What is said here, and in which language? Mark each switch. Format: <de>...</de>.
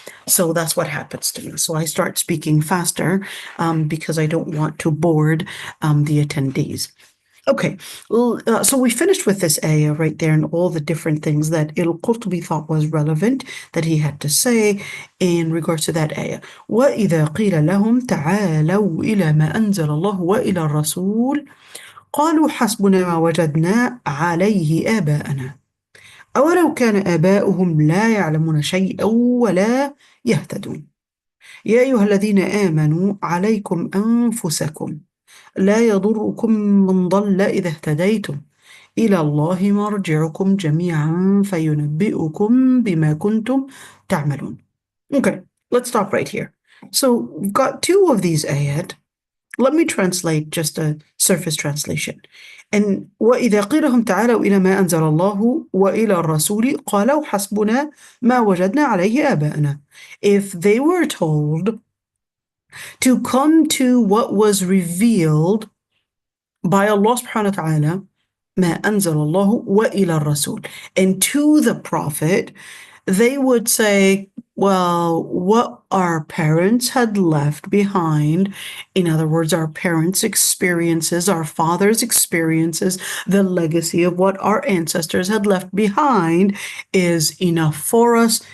<en>So that's what happens to me. So I start speaking faster because I don't want to bored the attendees. Okay, so we finished with this ayah right there and all the different things that al-Qurtubi thought was relevant that he had to say in regards to that ayah.</en> <ar>وَإِذَا قِيلَ لَهُمْ تَعَالَوْا إِلَى مَا أَنزَلَ اللَّهُ وَإِلَى الرَّسُولِ قَالُوا حَسْبُنَا مَا وَجَدْنَا عَلَيْهِ آبَاءَنَا أَوَلَوْ كَانَ آبَاؤُهُمْ لَا يَعْلَمُونَ شَيْئًا وَلَا يَهْتَدُونَ يَا أَيُّهَا الَّذِينَ آمَنُوا عَلَيْكُمْ أَنفُسَكُمْ لا يضركم من ضل إذا اهتديتم إلى الله مرجعكم جميعا فينبئكم بما كنتم تعملون.</ar> <en>Okay, let's stop right here. So we've got two of these ayat. Let me translate just a surface translation. And</en> <ar>وَإِذَا قِيلَهُمْ تَعَالَوْا إِلَى مَا أَنزَلَ اللَّهُ وَإِلَى الرَّسُولِ قَالَوْا حَسْبُنَا مَا وَجَدْنَا عَلَيْهِ آبَاءَنَا.</ar> <en>If they were told to come to what was revealed by Allah subhanahu wa ta'ala</en> <ar>ما أنزل الله وإلى الرسول.</ar> <en>And to the Prophet, they would say, well, what our parents had left behind, in other words, our parents' experiences, our fathers' experiences, the legacy of what our ancestors had left behind is enough for us.</en>